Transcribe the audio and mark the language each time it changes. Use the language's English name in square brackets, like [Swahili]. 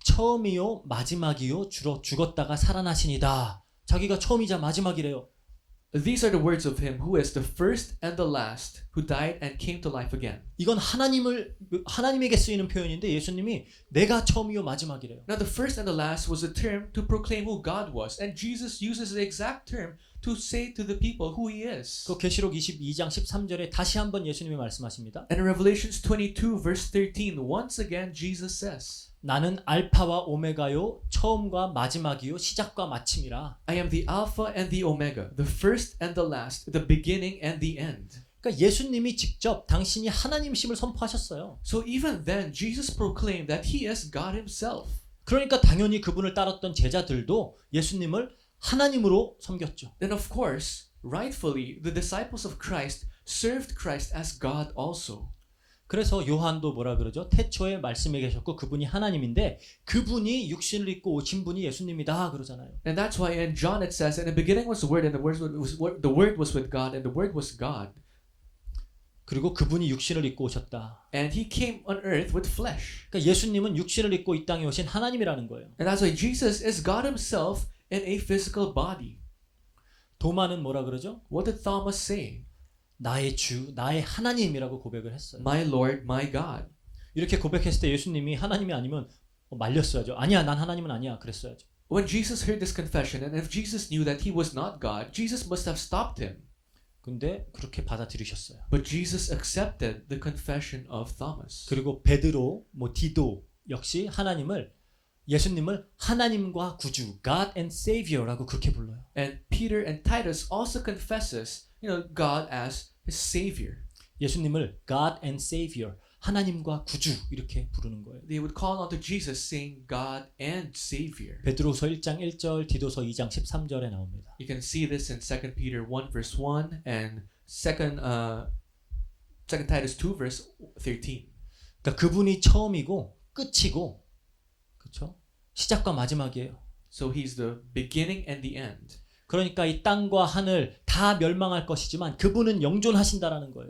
[Korean] 처음이요 마지막이요 죽었다가 살아나시니다. 자기가 처음이자 마지막이래요. [English] These are the words of Him who is the first and the last, who died and came to life again. [Korean] 이건 하나님에게 쓰이는 표현인데 예수님이 내가 처음이요 마지막이래요. [English] Now the first and the last was a term to proclaim who God was, and Jesus uses the exact term to say to the people who He is. [Korean] 그 계시록 22장 13절에 다시 한번 예수님이 말씀하십니다. [English] And in Revelations 22 verse 13, once again Jesus says, [Korean] 나는 알파와 오메가요 처음과 마지막이요 시작과 마침이라. [English] I am the Alpha and the Omega, the first and the last, the beginning and the end. [Korean] 그러니까 예수님이 직접 당신이 하나님심을 선포하셨어요. [English] So even then, Jesus proclaimed that He is God Himself. [Korean] 그러니까 당연히 그분을 따랐던 제자들도 예수님을 하나님으로 섬겼죠. [English] Then of course, rightfully, the disciples of Christ served Christ as God also. [Korean] 그래서 요한도 뭐라 그러죠? 태초에 말씀에 계셨고 그분이 하나님인데 그분이 육신을 입고 오신 분이 예수님이다 그러잖아요. [English] And that's why in John it says, in the beginning was the Word, and the Word was with God, and the Word was God. [Korean] 그리고 그분이 육신을 입고 오셨다. [English] And He came on earth with flesh. [Korean] 그러니까 예수님은 육신을 입고 이 땅에 오신 하나님이라는 거예요. [English] And that's why Jesus is God Himself in a physical body. [Korean] 도마는 뭐라 그러죠? [English] What did Thomas say? [Korean] 나의 주, 나의 하나님이라고 고백을 했어요. [English] My Lord, my God. [Korean] 이렇게 고백했을 때 예수님이 하나님이 아니면 말렸어야죠. 아니야, 난 하나님은 아니야. 그랬어야죠. [English] When Jesus heard this confession, and if Jesus knew that He was not God, Jesus must have stopped Him. [Korean] 근데 그렇게 받아들이셨어요. [English] But Jesus accepted the confession of Thomas. [Korean] 그리고 베드로, 디도 역시 예수님을 하나님과 구주, [English] God and Savior [Korean] 라고 그렇게 불러요. [English] And Peter and Titus also confesses, God as His Savior. [Korean] 예수님을 [English] God and Savior, [Korean] 하나님과 구주 이렇게 부르는 거예요. [English] They would call unto Jesus saying God and Savior. [Korean] 베드로서 1장 1절, 디도서 2장 13절에 나옵니다. [English] You can see this in 2 Peter 1 verse 1 and 2 Titus 2 verse 13. [Korean] 그러니까 그분이 처음이고 끝이고 그렇죠? 시작과 마지막이에요. [English] So He's the beginning and the end. [Korean] 그러니까 이 땅과 하늘 다 멸망할 것이지만 그분은 영존하신다라는 거예요.